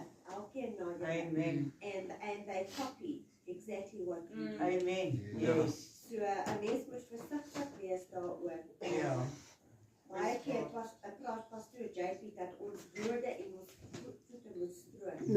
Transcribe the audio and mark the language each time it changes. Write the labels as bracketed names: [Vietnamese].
[English] and they copied exactly what we did. Amen. [Afrikaans] Ja. [English] Yes. [Afrikaans] So 'n mens moet versigtig wees daaroor. Ja. Baie keer praat pastoor JP dat ons woorde en ons voete moet strooi.